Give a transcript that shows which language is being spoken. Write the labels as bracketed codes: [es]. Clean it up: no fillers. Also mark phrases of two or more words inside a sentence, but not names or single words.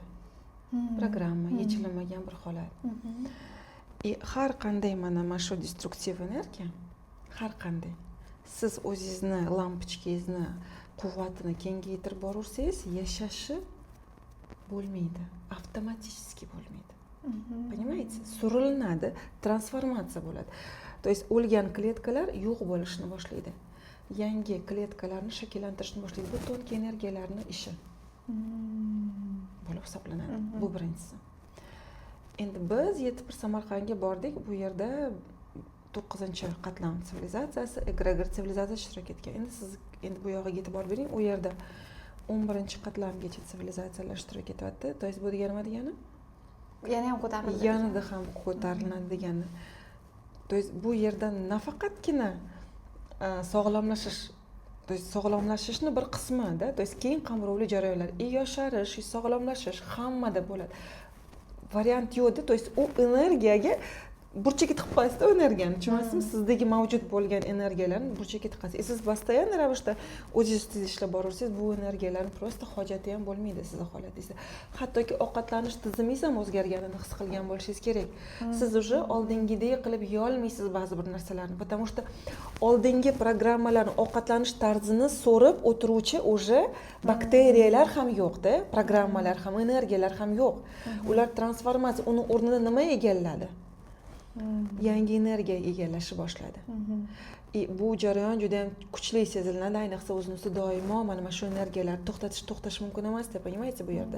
[uz] Programma, yechilmagan bir holat. Har qanday mana shu destruktiv energiya, har qanday siz o'zingizni lampochkangizni quvvatini kengaytirib boraversangiz, yashashi bo'lmaydi, avtomatik bo'lmaydi. [ru] Понимаете? [uz] Surilinadi, transformatsiya bo'ladi. [ru] То есть [uz] o'lgan kletkalar yo'q bo'lishni boshlaydi. Yangi kletkalarni shakllantirishni boshlaydi. Bu tонкий energiyalarning ishi bo'lib hisoblanadi. Bu birinchisi. Endi biz yetib bir Samarqandga bordik. Bu yerda 9-qatlam sivilizatsiyasi, egregor sivilizatsiya ishtirok etgan. Endi bu yoqqa yetib borib bering. U yerda 11-qatlamgacha sivilizatsiyalar ishtirok etyapti. [ru] То есть [uz] bu degani nima degani? Yana ham ko'tariladi. Yanada ham ko'tariladi degani. [ru] То есть [uz] bu yerda nafaqatgina sog'lomlashish, [ru] то есть [uz] sog'lomlashishning bir qismida, [ru] то есть [uz] keyin qamrovli jarayonlar, yosharish, sog'lomlashish hammada bo'ladi. Variant yo'qda, [ru] то есть [uz] u energiyaga burchakka tiqib qo'yasiz-da energiyani, tushunyapsizmi? Sizdagi mavjud bo'lgan energiyalarni burchakka tiqasiz. Siz постоянно ravishda o'zingiz ishlab boraversangiz, bu energiyalarning просто hojati ham bo'lmaydi sizni holatingizda. Hattoki ovqatlanish tizimingiz ham o'zgarganini his qilgan bo'lishingiz kerak. Siz уже oldingidek qilib yeyolmaysiz ba'zi bir narsalarni, [ru] потому что [uz] oldingi programmalarning ovqatlanish tarzini so'rib o'tiruvchi уже bakteriyalar ham yo'q-da, programmalar ham, energiyalar ham yo'q. Ular transformatsiya, uni o'rnini nima egalladi? Yangi energiya egallashi boshladi. Bu jarayon juda ham kuchli seziladi, ayniqsa o'zingizni doimo mana shu energiyalarni to'xtash mumkin emas-da, понимаете, bu yerda.